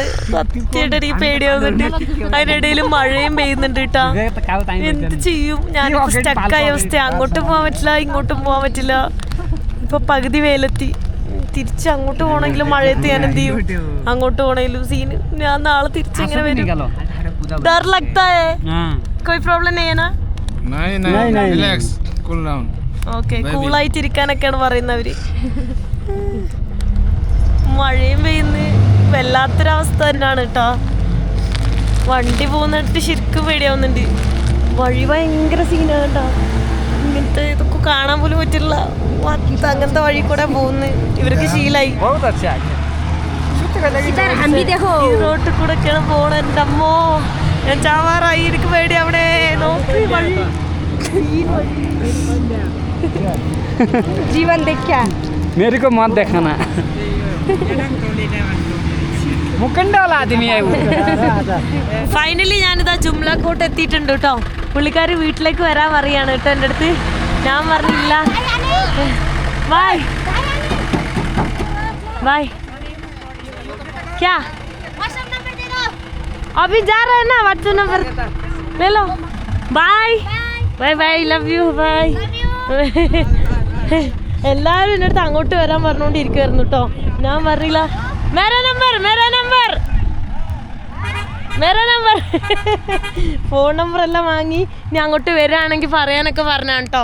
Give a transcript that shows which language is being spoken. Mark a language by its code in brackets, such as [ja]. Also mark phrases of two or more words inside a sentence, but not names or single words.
[ml] സത്യമായിട്ട് എനിക്ക് പേടിയാവുന്നുണ്ട്. അതിനിടയിൽ മഴയും പെയ്യുന്നുണ്ട് കേട്ടാ. എന്ത് ചെയ്യും? ഞാനിപ്പോ സ്റ്റക്കായ അവസ്ഥ. അങ്ങോട്ടും പോകാൻ പറ്റില്ല, ഇങ്ങോട്ടും പോകാൻ പറ്റില്ല. ഇപ്പൊ പകുതി വേലെത്തി. തിരിച്ച് അങ്ങോട്ട് പോകണമെങ്കിലും മഴയത്ത് ഞാൻ എന്ത് ചെയ്യും? അങ്ങോട്ട് പോകണമെങ്കിലും സീന്. ഞാൻ നാളെ തിരിച്ചെങ്ങനെ വരും? [hi] डर लगता है? कोई प्रॉब्लम नहीं है ना? [en] नहीं relax cool down. [ml] ഓക്കെ, കൂളായിട്ടിരിക്കാനൊക്കെയാണ് പറയുന്നവര്. മഴയും പെയ്യുന്ന വല്ലാത്തൊരവസ്ഥ തന്നെയാണ് കേട്ടോ. വണ്ടി പോകുന്നിട്ട് ശരിക്കും പേടിയാവുന്നുണ്ട്. വഴി ഭയങ്കര സീനാണ് കേട്ടോ. ഇങ്ങനത്തെ ഇതൊക്കെ കാണാൻ പോലും പറ്റില്ല. അങ്ങനത്തെ വഴി കൂടെ പോകുന്നു. ഇവർക്ക് ശീലായി. റോട്ടിൽ കൂടെ ഒക്കെയാണ് പോണ. എൻ്റെ അമ്മോ, ഞാൻ ചാവാറായി. എനിക്ക് പേടി. അവിടെ നോക്കി വഴി. [hi] जीवन देखा मेरे को मत देखाना मुकंडा वाला आदमी है वो. [ml] ഫൈനലി ഞാനിതാ ജുംല കോട്ട് എത്തിയിട്ടുണ്ട് കേട്ടോ. പുള്ളിക്കാർ വീട്ടിലേക്ക് വരാൻ പറയാണ് കേട്ടോ എൻ്റെ അടുത്ത്. ഞാൻ പറഞ്ഞില്ല. [en] bye bye. [hi] क्या अभी जा रहे हैं ना? व्हाट्सएप नंबर ले लो. [en] bye bye bye. love you. bye. [ml] എല്ലാവരും എൻ്റെ അടുത്ത് അങ്ങോട്ട് വരാൻ പറഞ്ഞുകൊണ്ടിരിക്കുമായിരുന്നു കേട്ടോ. ഞാൻ പറഞ്ഞില്ല. [hi] मेरा नंबर मेरा नंबर मेरा नंबर. [ml] ഫോൺ നമ്പർ എല്ലാം വാങ്ങി ഇനി അങ്ങോട്ട് വരികയാണെങ്കിൽ പറയാനൊക്കെ പറഞ്ഞാണ് കേട്ടോ.